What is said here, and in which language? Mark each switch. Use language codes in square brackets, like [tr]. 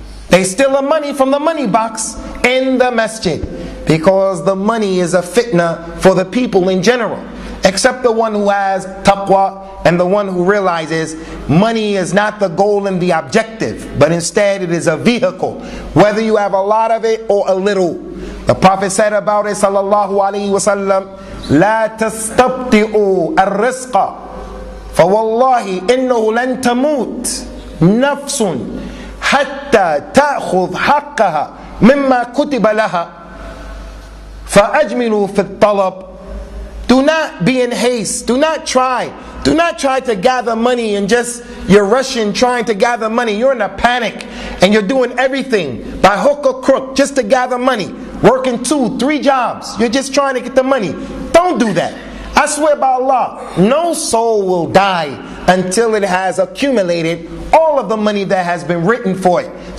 [en] They steal the money from the money box in the masjid, because the money is a fitna for the people in general, except the one who has taqwa and the one who realizes money is not the goal and the objective, but instead it is a vehicle, whether you have a lot of it or a little. The Prophet said about it, [ar] sallallahu alaihi wasallam, لا تستبطئوا الرزق فوالله إنه لن تموت نفس حتى تأخذ حقها مما كتب لها فأجملوا في الطلب. [en] Do not be in haste. Do not try to gather money and you're rushing trying to gather money. You're in a panic and you're doing everything by hook or crook just to gather money. Working 2-3 jobs. You're just trying to get the money. Don't do that. I swear by Allah, no soul will die until it has accumulated all of the money that has been written for it.